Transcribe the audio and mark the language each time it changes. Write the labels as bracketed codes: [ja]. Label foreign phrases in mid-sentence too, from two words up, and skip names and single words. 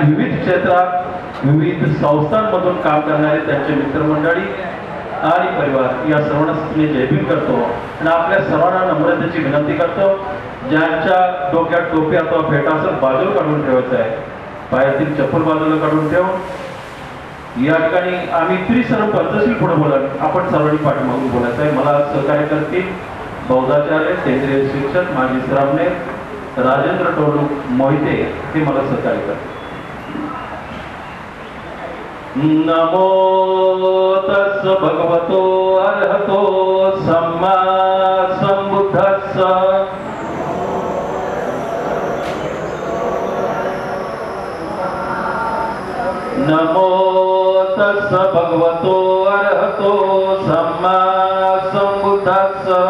[mr] विविध क्षेत्रात विविध संस्थांमधून काम करणारे त्यांचे मित्रमंडळी आणि परिवार या सर्वांना मी जयभीम करतो आणि आपल्या सर्वांना नम्रतेची विनंती करतो, ज्यांच्या डोक्यात टोपी अथवा फेटा असेल बाजूला काढून ठेवायचं आहे, पायातील चप्पल बाजूला काढून ठेवून या ठिकाणी आम्ही सर्व पद्धतशीर पुढे बोला, आपण सर्वांनी पाठीमागून बोलायचं आहे. मला सहकार्य करतील बौद्धाचार्य, केंद्रीय शिक्षक माजी श्रावणे, राजेंद्र टोलू मोहिते हे मला सहकार्य करतील. [pi] नमो तस् भगवतो अरहतो सम्मा संबुद्धस्स. नमो तस् भगवतो अरहतो सम्मा संबुद्धस्स.